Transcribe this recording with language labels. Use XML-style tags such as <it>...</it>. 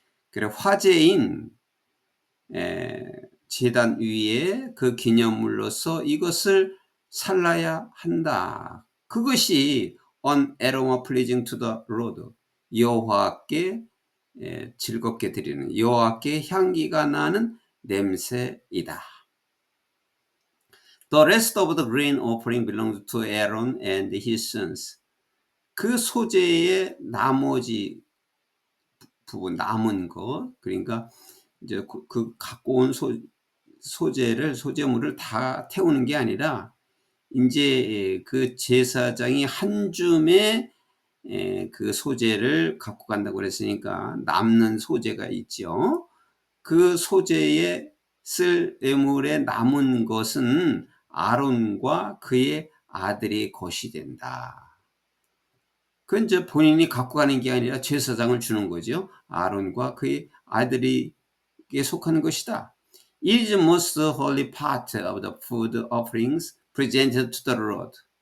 <ko>그래, 화제인 제단 위에 그 기념물로서 이것을 살라야 한다. 그것이</ko> <en>an aroma pleasing to the Lord,</en> <ko>여호와께 즐겁게 드리는, 여호와께 향기가 나는 냄새이다.</ko> <en>The rest of the grain offering belongs to Aaron and his sons.</en> <ko>그 소재의 나머지 부분, 남은 것, 그러니까 이제 그 갖고 온 소재물을 다 태우는 게 아니라, 이제 그 제사장이 한 줌의 그 소재를 갖고 간다고 그랬으니까 남는 소재가 있죠. 그 소재에 쓸 예물에 남은 것은 아론과 그의 아들의 것이 된다. 그건 이제 본인이 갖고 가는 게 아니라 제사장을 주는 거죠. 아론과 그의 아들에게 속하는 것이다.</ko> <en>It is the most holy part of the food offerings presented to the Lord.</en>